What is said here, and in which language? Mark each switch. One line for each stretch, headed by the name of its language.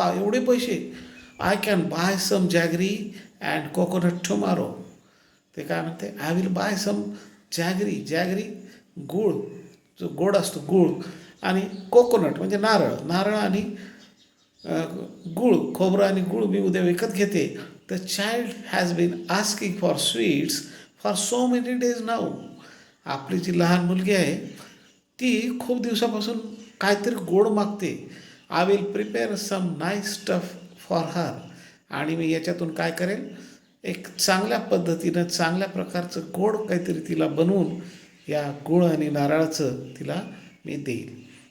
Marathi: वा, एवढे पैसे,
English: I can buy some jaggery and coconut tomorrow.
Marathi: ते काय म्हणते,
English: I will buy some jaggery.
Marathi: Jaggery गूळ, जो गोड असतो गूळ, आणि कोकोनट म्हणजे नारळ आणि गूळ, खोबरं आणि गूळ मी उद्या विकत घेते.
English: The child has been asking for sweets for so many days now.
Marathi: आपली जी लहान मुलगी आहे ती खूप दिवसापासून काहीतरी गोड मागते.
English: I will prepare some nice stuff for her.
Marathi: आणि मी याच्यातून काय करेन, एक चांगल्या पद्धतीनं चांगल्या प्रकारचं गोड काहीतरी तिला बनवून या गूळ आणि नारळाचं तिला मी देईल.